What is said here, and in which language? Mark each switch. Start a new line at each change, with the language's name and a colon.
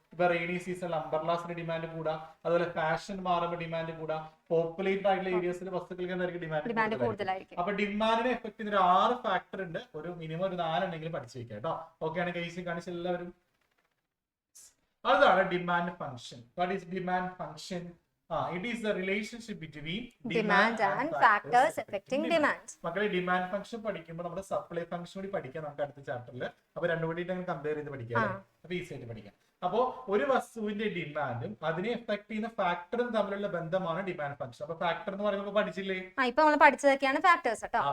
Malayalam: ഇപ്പൊ റെയിനി സീസണിൽ അംബർലാസിന് ഡിമാൻഡ് കൂടാ. അതുപോലെ ഫാഷൻ മാറുമ്പോൾ ഡിമാൻഡ് കൂടാ. പോപ്പുലേറ്റഡ് ആയിട്ടുള്ള ഏരിയസിൽ വസ്തുക്കൾക്ക് എന്തായിരിക്കും ഡിമാൻഡ് കൂടുതലായിരിക്കും. അപ്പൊ ഡിമാൻഡിനെ എഫക്ട് ചെയ്യുന്ന ഒരു 6 ഫാക്ടർ ഉണ്ട്. ഒരു മിനിമം ഒരു 4 ഉണ്ടെങ്കിലും പഠിച്ചു വെക്കാം കേട്ടോ. ഓക്കെ ആണ്? കേസ് കാണിച്ച എല്ലാവരും. അതാണ് demand function.
English: What is demand function? It is the relationship between demand and factors affecting demand.
Malayalam: മക്കളെ ഡിമാൻഡ് ഫംഗ്ഷൻ പഠിക്കുമ്പോൾ നമ്മുടെ സപ്ലൈ ഫംഗ്ഷൻ കൂടി പഠിക്കാം നമുക്ക് അടുത്ത ചാപ്റ്ററിൽ. അപ്പൊ രണ്ടു കൂടി കമ്പയർ ചെയ്ത് പഠിക്കാം. അപ്പൊ ഈസി ആയിട്ട് പഠിക്കാം. അപ്പോ ഒരു വസ്തുവിന്റെ ഡിമാൻഡും അതിനെ എഫക്ട് ചെയ്യുന്ന ഫാക്ടറും തമ്മിലുള്ള ബന്ധമാണ് ഡിമാൻഡ് ഫംഗ്ഷൻ. അപ്പൊ ഫാക്ടർ എന്ന് പറയുമ്പോൾ പഠിച്ചില്ലേ? ഇപ്പൊ നമ്മൾ പഠിച്ചതൊക്കെയാണ് ഫാക്ടേഴ്സ് കേട്ടോ.